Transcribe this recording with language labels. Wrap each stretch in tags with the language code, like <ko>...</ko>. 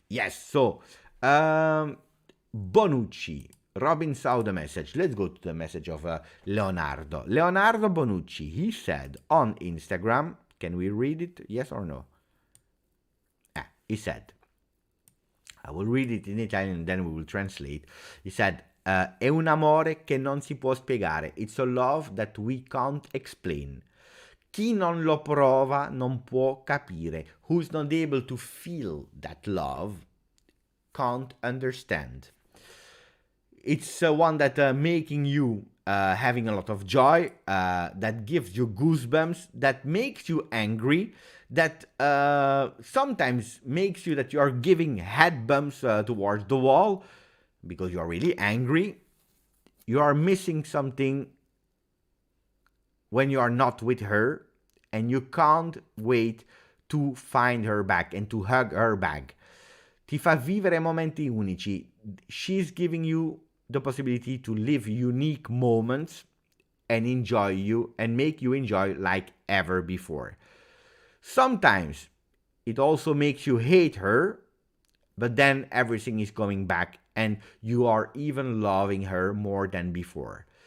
<en>Yes, so Bonucci. Robin saw the message. Let's go to the message of Leonardo. Leonardo Bonucci, he said on Instagram, can we read it? Yes or no? He said, I will read it in Italian and then we will translate. He said,</en> <it>è un amore che non si può spiegare.</it> <en>It's a love that we can't explain.</en> <it>Chi non lo prova non può capire.</it> <en>Who's not able to feel that love can't understand. It's one that making you having a lot of joy, that gives you goosebumps, that makes you angry, that sometimes makes you that you are giving head bumps towards the wall because you are really angry. You are missing something when you are not with her, and you can't wait to find her back and to hug her back.</en> <it>Ti fa vivere momenti unici.</it> <en>She's giving you the possibility to live unique moments and enjoy you and make you enjoy like ever before. Sometimes it also makes you hate her, but then everything is coming back and you are even loving her more than before.</en>